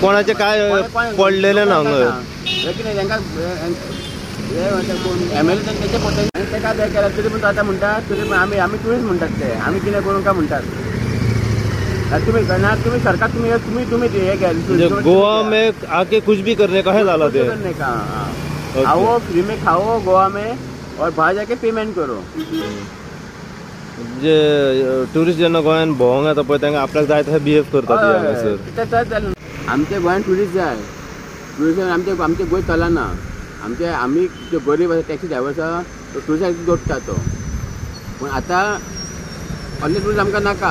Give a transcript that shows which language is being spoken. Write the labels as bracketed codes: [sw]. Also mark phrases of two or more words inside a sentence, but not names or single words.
[kok] कोणाचे काय पडलेले ना हांगा कितें तांकां एमएलए तेचे पोटे ते काय हे केला तरी पूण आतां म्हणटात तरी पूण आमी ट्युरिस्ट म्हणटात ते आमी कितें करूं काय म्हणटात। तुम्ही करना तुम्ही सरकार तुम्ही हे घ्या [hi] गोवा में आके कुछ भी करने का है ज़्यादा दे करने का आओ फ्री में खाओ गोवा में और बाहर जाके पेमेंट करो। [kok] जे ट्युरिस्ट जेन्ना गोंयान भोंवंक येता पळय तांकां आपल्याक जाय तशें बिहेव करतात हांगासर। आमच्या गोंयान ट्युरिस्ट जाय, ट्युरिस्ट आमचे गोंय चलना। आमी जो गरीब आसा [en] taxi driver [kok] आसा तो ट्युरिस्टाक जोडटा तो, पूण आतां असले ट्युरिस्ट आमकां नाका।